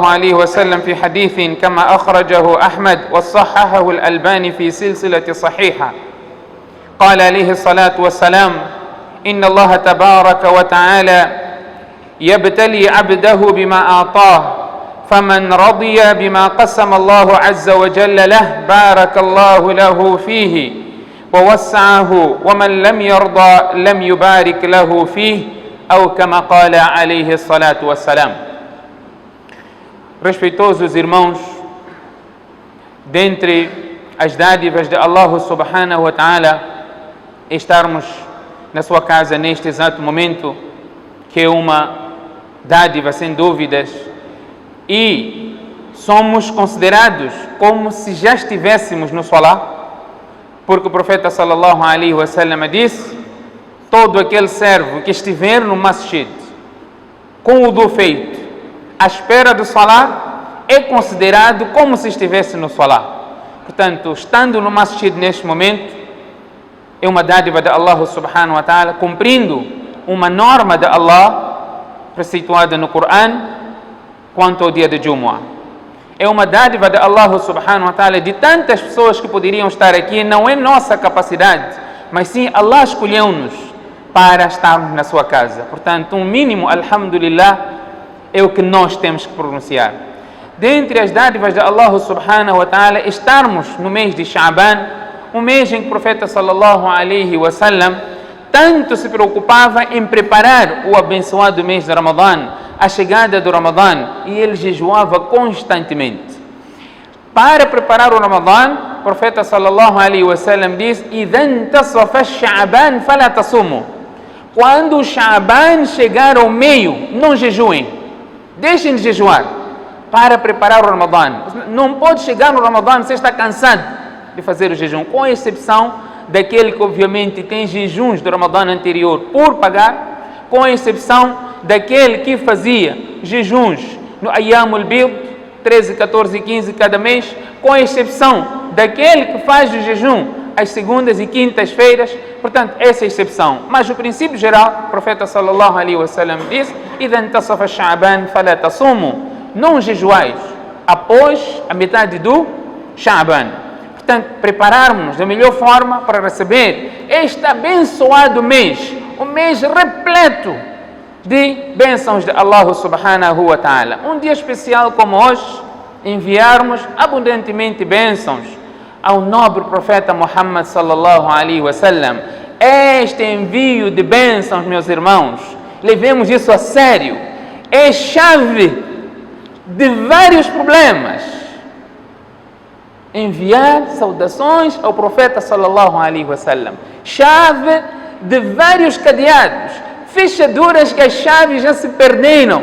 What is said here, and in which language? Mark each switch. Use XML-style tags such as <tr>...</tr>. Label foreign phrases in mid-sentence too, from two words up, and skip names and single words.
<ar>عليه وسلم في حديث كما أخرجه أحمد وصححه الألباني في سلسلة صحيحة قال عليه الصلاة والسلام إن الله تبارك وتعالى يبتلي عبده بما أعطاه فمن رضي بما قسم الله عز وجل له بارك الله له فيه ووسعه ومن لم يرضى لم يبارك له فيه</ar> <pt>ou como</pt> <ar>قال عليه الصلاة والسلام.</ar> <pt>Respeitosos irmãos, dentre as dádivas de Allah</pt> <ar>سبحانه وتعالى,</ar> <pt>estarmos na sua casa neste exato momento, que é uma dádiva sem dúvidas, e somos considerados como se já estivéssemos no Salah, porque o profeta</pt> <ar>صلى الله عليه وسلم</ar> <pt>disse: todo aquele servo que estiver no masjid com o wudu feito à espera do salah é considerado como se estivesse no salah. Portanto, estando no masjid neste momento é uma dádiva de Allah</pt> <ar>سبحانه وتعالى,</ar> <pt>cumprindo uma norma de Allah preceituada no Coran quanto ao dia de Jumu'ah. É uma dádiva de Allah</pt> <ar>سبحانه وتعالى</ar> <pt>de tantas pessoas que poderiam estar aqui. Não é nossa capacidade, mas sim Allah escolheu-nos para estarmos na sua casa. Portanto, um mínimo alhamdulillah é o que nós temos que pronunciar. Dentre as dádivas de Allah</pt> <ar>سبحانه وتعالى,</ar> <pt>estarmos no mês de Sha'ban, um mês em que o profeta</pt> <ar>صلى الله عليه وسلم</ar> <pt>tanto se preocupava em preparar o abençoado mês de Ramadã, a chegada do Ramadã, e ele jejuava constantemente. Para preparar o Ramadã, o profeta</pt> <ar>صلى الله عليه وسلم</ar> <pt>diz:</pt> <ar>"إذا انتصف شعبان فلا تصوموا."</ar> <pt>Quando o Sha'ban chegar ao meio, não jejuem, deixem de jejuar para preparar o Ramadã. Não pode chegar no Ramadã se está cansado de fazer o jejum, com exceção daquele que obviamente tem jejuns do Ramadã anterior por pagar, com exceção daquele que fazia jejuns no</pt> <ar>أيام البيض,</ar> <pt>13, 14 e 15 cada mês, com exceção daquele que faz o jejum às segundas e quintas-feiras. Portanto, essa é a exceção. Mas o princípio geral, o profeta</pt> <ar>صلى الله عليه وسلم</ar> <pt>diz:</pt> <ar>"إذا انتصف شعبان فلا تصوموا."</ar> <pt>Não jejuais após a metade do Sha'ban. Portanto, prepararmos da melhor forma para receber este abençoado mês, um mês repleto de bênçãos de Allah</pt> <ar>سبحانه وتعالى.</ar> <pt>Um dia especial como hoje, enviarmos abundantemente bênçãos ao nobre profeta Muhammad</pt> <ar>صلى الله عليه وسلم.</ar> <pt>Este envio de bênçãos, meus irmãos, levemos isso a sério, é chave de vários problemas. Enviar saudações ao profeta</pt> <ar>صلى الله عليه وسلم,</ar> <pt>chave de vários cadeados, fechaduras que as chaves já se perderam.</pt>